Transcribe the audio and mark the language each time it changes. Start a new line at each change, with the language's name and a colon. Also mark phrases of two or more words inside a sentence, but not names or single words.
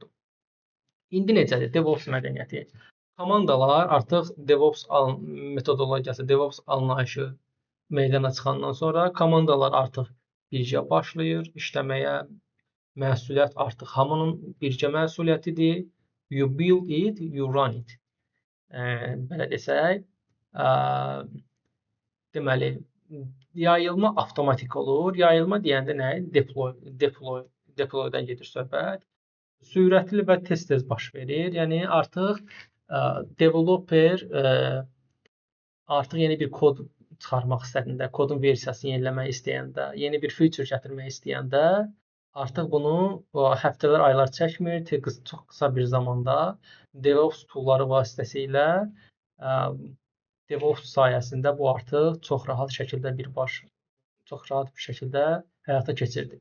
Azerbaijani: İndi necədir DevOps mədəniyyəti? Komandalar artıq DevOps metodologiyası, DevOps anlayışı meydana çıxandan sonra komandalar artıq birgə başlayır işləməyə. Məsuliyyət artıq hamının birgə məsuliyyətidir.
English: You build it, you run it.
Azerbaijani: Belə desək, deməli, yayılma avtomatik olur. Yayılma deyəndə nə? Deploy-dan gedir söhbət. Sürətli və tez-tez baş verir. Yəni artıq developer artıq yeni bir kod çıxarmaq istədiyəndə, kodun versiyasını yeniləmək istəyəndə, yeni bir feature gətirmək istəyəndə artıq bunu həftələr, aylar çəkmir, çox qısa bir zamanda DevOps toolları vasitəsilə DevOps sayəsində bu artıq çox rahat bir şəkildə həyata keçirdi.